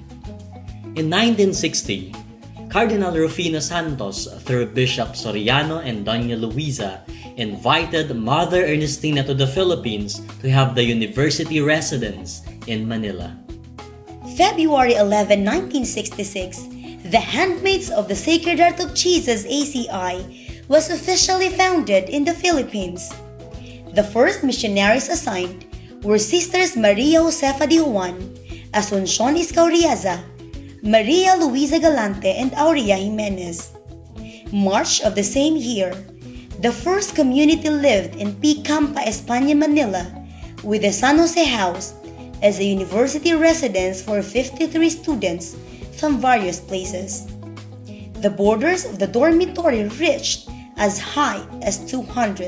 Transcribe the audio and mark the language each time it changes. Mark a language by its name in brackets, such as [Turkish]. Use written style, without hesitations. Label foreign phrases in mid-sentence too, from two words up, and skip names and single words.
[English] In 1960, Cardinal Rufino Santos, through Bishop Soriano and Doña Luisa, invited Mother Ernestina to the Philippines to have the university residence in Manila. February 11, 1966, the Handmaids of the Sacred Heart of Jesus ACI was officially founded in the Philippines. The first missionaries assigned were Sisters Maria Josefa de Juan, Asuncion Iscauriaza, Maria Luisa Galante, and Aurea Jimenez. March of the same year, the first community lived in P. Campa, España, Manila, with the San Jose House as a university residence for 53 students from various places. The borders of the dormitory reached as high as 200.